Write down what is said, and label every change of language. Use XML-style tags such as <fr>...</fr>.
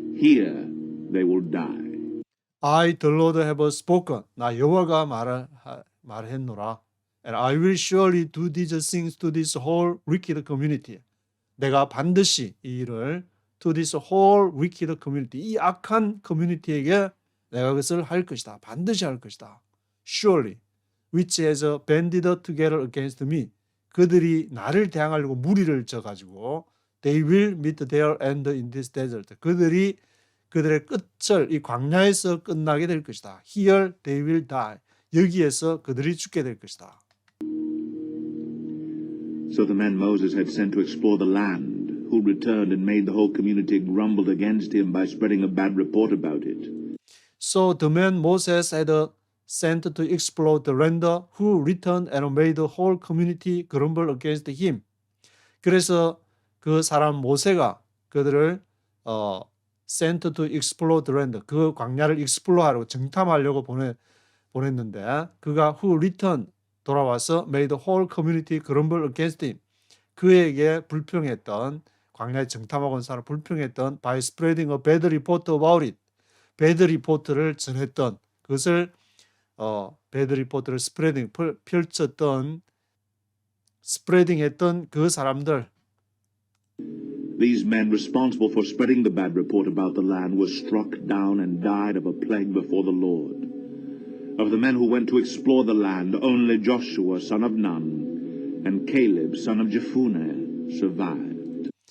<en>Here they will die. I, the Lord, have spoken.</en> <ko>나 여호와가 말했노라.</ko> <en>And I will surely do these things to this whole wicked community.</en> <ko>내가 반드시 이 일을</ko> <en>to this whole wicked community.</en> <ko>이 악한 커뮤니티에게 내가 그것을 할 것이다. 반드시 할 것이다.</ko> <en>Surely, which has banded together against me.</en> <ko>그들이 나를 대항하려고 무리를 져가지고</ko> <en>they will meet their end in this desert.</en> <ko>그들이 그들의 끝을 이 광야에서 끝나게 될 것이다.</ko> <en>Here they will die.</en> <ko>여기에서 그들이 죽게 될 것이다.</ko> <en>So the men Moses had sent to explore the land, who returned and made the whole community grumbled against him by spreading a bad report about it. So the man Moses had sent to explore the land, who returned and made the whole community grumble against him.</en> <ko>그래서 그 사람 모세가 그들을</ko> <en>sent to explore the land, 그 광야를 explore하려고</en> <ko>정탐하려고 보냈는데 그가</ko> <en>who returned</en> <ko>돌아와서</ko> <en>made the whole community grumble against him.</en> <ko>그에게 불평했던 광야에 정탐하고 온 사람 불평했던</ko> <en>by spreading a bad report about it.</en> <ko>배드 리포트를 전했던 그것을 배드 리포트를 펼쳤던 스프레딩했던 그 사람들</ko> <en>These men responsible for spreading the bad report about the land were struck down and died of a plague before the Lord. Of the men who went to explore the land, only Joshua, son of Nun, and Caleb, son of Jephunneh, survived.</en>